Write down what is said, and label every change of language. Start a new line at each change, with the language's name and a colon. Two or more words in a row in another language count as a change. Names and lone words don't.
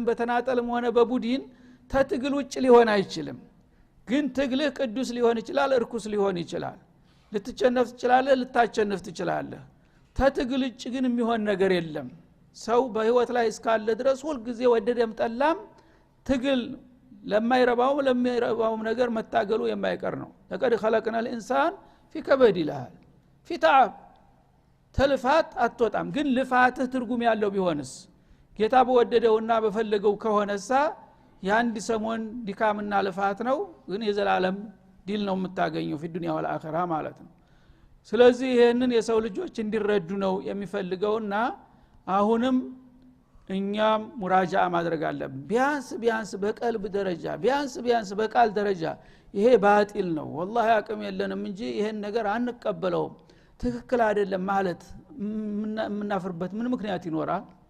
Amharic: በተናጠልም ሆነ በቡድን ተትግል ውጭ ሊሆን አይችልም። ግን ትግልህ ቅዱስ ሊሆን ይችላል፣ እርኩስ ሊሆን ይችላል። ልትቸነፍ ትችላለህ፣ ልታቸነፍ ትችላለህ። ተትግል ውጭ ግን የሚሆን ነገር የለም። ሰው በህይወት ላይ እስካለ ድረስ ሁሉ ጊዜ ወደደም ጠላም ትግል ለማይረባውም ለሚረባውም ነገር መታገሉ የማይቀር ነው።
Arabic: لقد خلقنا الانسان في كبد
Amharic: ይላል።
Arabic: في تعب
Amharic: ተልፋት አትወጣም። ግን ልፋትህ ትርጉም ያለው ቢሆንስ ጌታ በወደደውና በፈለገው ከሆነሳ የአንድ ሰሞን ድካምና ልፋት ነው፣ ግን የዘላለም ዲል ነው የምታገኘው
Arabic: في الدنيا والآخرة
Amharic: ማለት ነው። ስለዚህ ይሄንን የሰው ልጆች እንዲረዱ ነው የሚፈልገውና አሁንም እኛም ሙራጃዓ ማድረግ አለብን። ቢያንስ በቀልብ ደረጃ ቢያንስ በቃል ደረጃ ይሄ ባጢል ነው والله አቅም የለንም እንጂ ይሄን ነገር አንቀበለውም ትክክል አይደለም ማለት ምናፍርበት ምን ምክንያት ይኖራል?